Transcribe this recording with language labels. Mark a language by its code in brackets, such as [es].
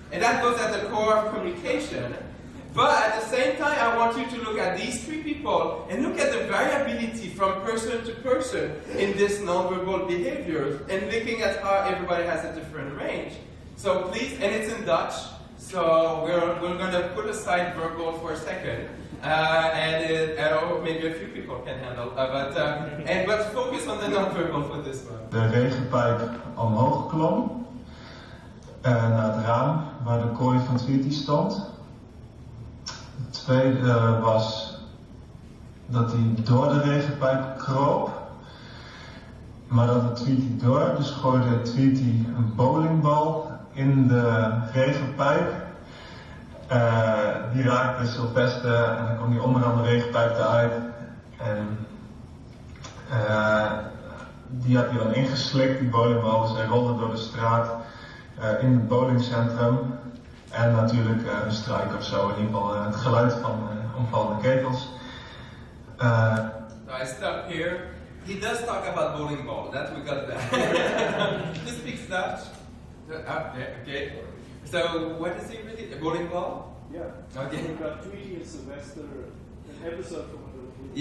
[en] And that goes at the core of communication. But at the same time, I want you to look at these 3 people and look at the variability from person to person in this nonverbal behavior and looking at how everybody has a different range. So please, and it's in Dutch, so we're going to put aside verbal for a second. And maybe a few people can handle, but focus on the nonverbal for this one. [nl] De regenpijp omhoog klom naar het raam waar de kooi van Tweety stond. Het tweede was dat hij door de regenpijp kroop, maar dat het Tweety door, dus gooide Tweety een bowlingbal in de regenpijp. Die raakte Sylvester en dan kwam die onderaan de regenpijp eruit. En die had hij dan ingeslikt, die bowlingbal, dus hij rolde door de straat in het bowlingcentrum. En natuurlijk een struik of zo, in ieder geval het geluid van omvallende ketels. [en] So I stop here. He does talk about bowling ball, that we got that. He speaks Dutch. Okay. So what is he really? A bowling ball? Yeah. Okay. We've got Tweety and Sylvester, an episode from the